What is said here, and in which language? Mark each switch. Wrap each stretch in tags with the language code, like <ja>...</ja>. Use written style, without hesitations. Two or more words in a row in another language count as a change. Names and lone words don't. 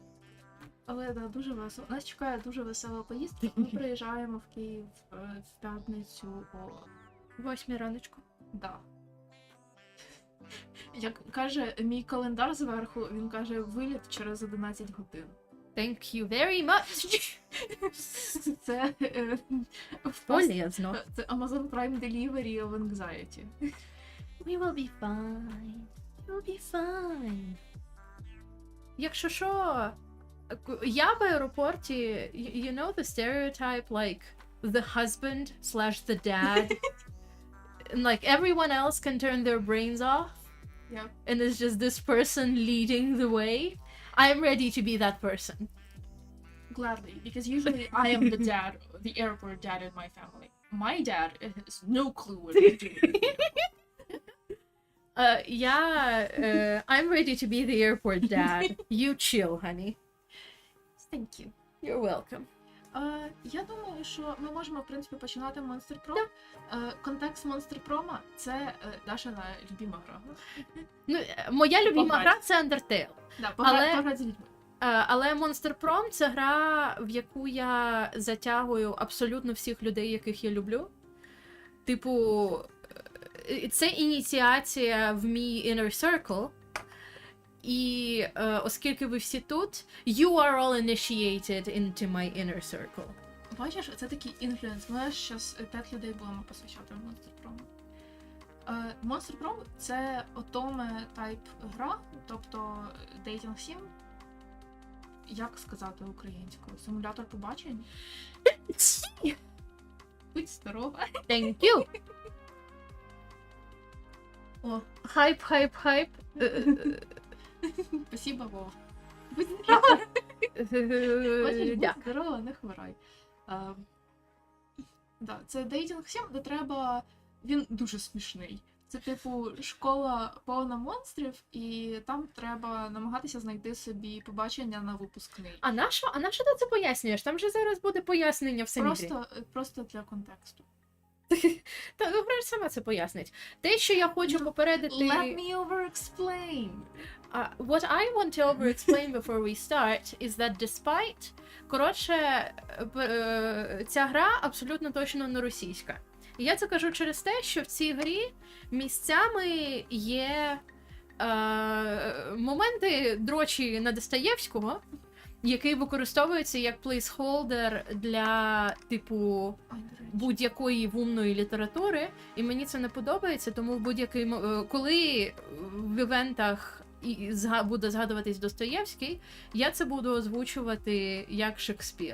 <uk>Але да, дуже весело. Нас чекає дуже весела поїздка. Ми приїжджаємо в Київ в п'ятницю о 8 раночку. Да. Як каже мій календар зверху, він каже виліт через 11 годин.</uk> <en>Thank you very much.</en> <uk>Це Полезно.</uk> <en>це Amazon Prime Delivery of Anxiety. We will be fine. We'll be fine.</en> <uk>Якщо що, я в аеропорті,</uk> <en>you know the stereotype, like, the husband / the dad, and like everyone else can turn their brains off, Yeah. and it's just this person leading the way. I'm ready to be that person. Gladly, because usually I am the dad, the airport dad in my family. My dad has no clue what he's doing. I'm ready to be the airport dad. You chill, honey. Thank you. You're welcome.</en> <uk>Я думаю, що ми можемо, в принципі, починати Monster Prom. Контекст Monster Prom – це Дашина любима гра. Ну, моя любима Пограти. гра – це Undertale. Да, Але- пограти з людьми. Але Monster Prom – це гра, в яку я затягую абсолютно всіх людей, яких я люблю. Типу, це ініціація в мій</uk> <en>inner circle.</en> <uk>І оскільки ви всі тут,</uk> <en>you are all initiated into my inner circle.</en> <uk>Бачиш, це такий інфлюенс. Ми зараз 5 людей будемо посвящати Monster Prom. Monster Prom – це отоме тайп гра, тобто</uk> <en>dating sim.</en> <uk>Як сказати українською? Симулятор побачень? Будь здорова.</uk> <en>Thank you!</en> <uk>О, Хайп, хайп, хайп. спасибо, Вов. Будь здорова. Бачиш, будь Дякую. здорова, не хворай. Да, це дейтинг сім, де треба... Він дуже смішний. Це, типу, школа повна монстрів, і там треба намагатися знайти собі побачення на випускний. А на що ти це пояснюєш? Там же зараз буде пояснення в самій грі. Просто для контексту. Та ну гра сама це пояснить. Те, що я хочу попередити.</uk> <en>Let me over-explain. What I want to over-explain before we start is that despite...</en> <uk>Коротше, ця гра абсолютно точно не російська. І я це кажу через те, що в цій грі місцями є моменти дрочі на Достоєвського, який використовується як плейсхолдер для, типу, будь-якої вумної літератури, і мені це не подобається, тому в будь-який коли в івентах буде згадуватись Достоєвський, я це буду озвучувати як Шекспір.</uk>